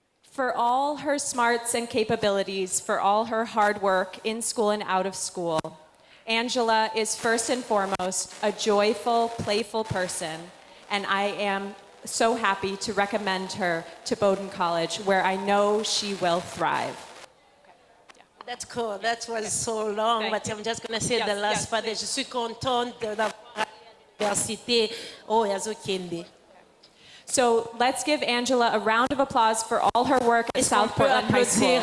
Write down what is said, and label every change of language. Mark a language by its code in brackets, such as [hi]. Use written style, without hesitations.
[en] For all her smarts and capabilities, for all her hard work in school and out of school, Angela is first and foremost a joyful, playful person, and I am so happy to recommend her to Bowdoin College, where I know she will thrive. That's cool. That was so long, but I'm just going to say the last part. [fr] Je suis contente d'avoir l'université au Yazokende. [en] So let's give Angela a round of applause for all her work at South Portland High School.